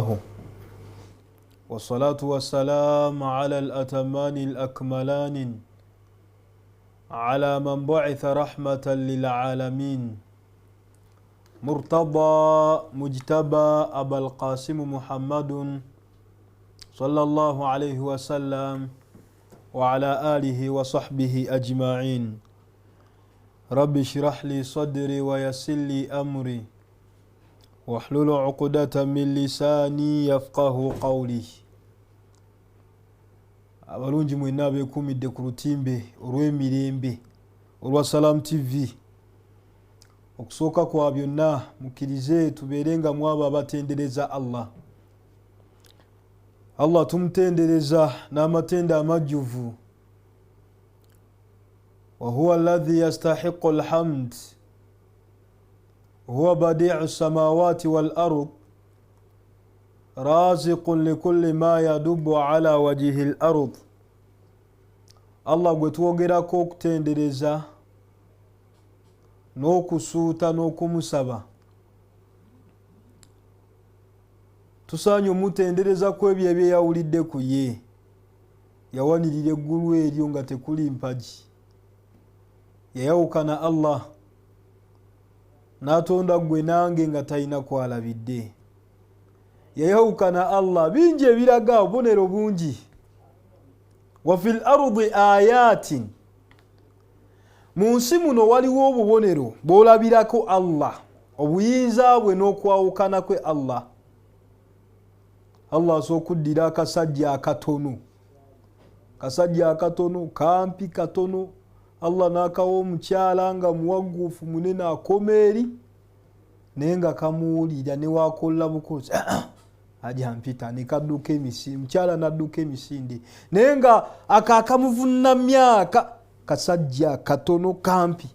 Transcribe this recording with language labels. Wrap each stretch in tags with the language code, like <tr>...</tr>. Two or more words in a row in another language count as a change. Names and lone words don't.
<ar>والصلاة والسلام على الأتمان الأكملان على من بعث رحمة للعالمين مرتضى مجتبى أبا القاسم محمد صلى الله عليه وسلم وعلى آله وصحبه أجمعين. رب اشرح لي صدري ويسر لي أمري واحلل عقدة من لساني يفقه قولي.</ar> <lg>abalungi mwenna abeekuumidde ku lutimbe olw'emirembe olwa Salam TV. Okusooka kwa byonna mukkirize tubeerenga mu abo abatendereza Allah tumutendereza n'amatenda amajjuvu.</lg> <ar>وهو الذي يستحق الحمد هو بديع السماوات والأرض رازق لكل ما يدب على وجه الأرض.</ar> <lg>Allah gwe twogerako okutendereza n'okusuuta n'okumusaba. Tusaanye omutendereza ku ebyo ebyeyawulidde ku ye. Yawanirira eggulu eryo nga tekuli mpagi. Yayawukana Allah n'atonda gwe nange nga talina kwalabidde. Yayawukana Allah bingi ebiraga obubonero bungi.</lg> <ar>وفي الأرض آيات,</ar> <lg>mu nsi muno waliwo obubonero bw'olabirako Allah, obuyinza bwe n'okwawukana kwe Allah. Allah asobola okuddira akasajja akatono kampi katono, Allah n'akawa omukyala nga muwagufu munene akoma eri naye nga kamuwulira ne wakola bukozi ajja mpita ne kadduka emisinde, mukyala n'adduka emisinde naye nga akakamuvunna myaka kasajja katono kampi.</lg>